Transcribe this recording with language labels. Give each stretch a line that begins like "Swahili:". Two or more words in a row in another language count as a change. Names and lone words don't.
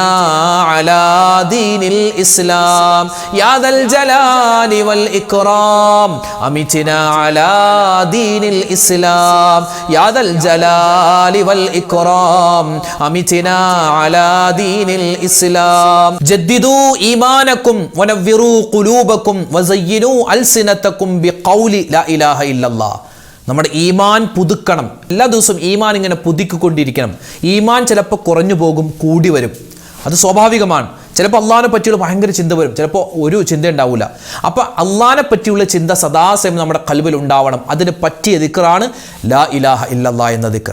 Arabic: على دين الإسلام يا ذا الجلال والإكرام أمتنا على دين الإسلام يا ذا الجلال والإكرام أمتنا على دين الإسلام جددوا إيمانكم ونوروا قلوبكم وزينوا ألسنتكم بقول لا إله إلا الله
Malayalam: നമ്മുടെ ഈമാൻ പുതുക്കണം. എല്ലാ ദിവസവും ഈമാൻ ഇങ്ങനെ പുതുക്കിക്കൊണ്ടിരിക്കണം. ഈമാൻ ചിലപ്പോൾ കുറഞ്ഞു പോകും, കൂടി വരും. അത് സ്വാഭാവികമാണ്. ചിലപ്പോൾ അള്ളാഹിനെ പറ്റിയുള്ള ഭയങ്കര ചിന്ത വരും, ചിലപ്പോൾ ഒരു ചിന്ത ഉണ്ടാവില്ല. അപ്പോൾ അള്ളാഹിനെ പറ്റിയുള്ള ചിന്ത സദാസമയം നമ്മുടെ ഖൽബിൽ ഉണ്ടാവണം. അതിന് പറ്റിയ ദിക്റാണ്
Arabic: لا إله إلا الله
Malayalam: എന്ന ദിക്ർ.